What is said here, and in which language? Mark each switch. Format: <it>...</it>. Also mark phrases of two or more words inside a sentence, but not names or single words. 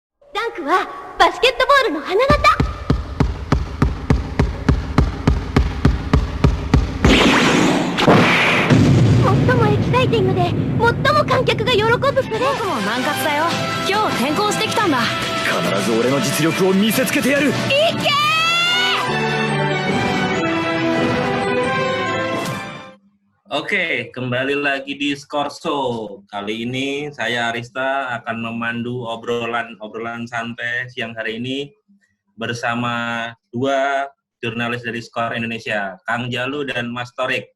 <ja>ダンクはバスケットボールの花形。最もエキサイティングで最も観客が喜ぶプレー。僕も南葛だよ。今日転校してきたんだ。必ず俺の実力を見せつけてやる。いけー！</ja> <id>Oke, kembali lagi di Skorso. Kali ini saya Arista akan memandu obrolan santai siang hari ini bersama dua jurnalis dari Skor Indonesia, Kang Jalu dan Mas Torik.</id>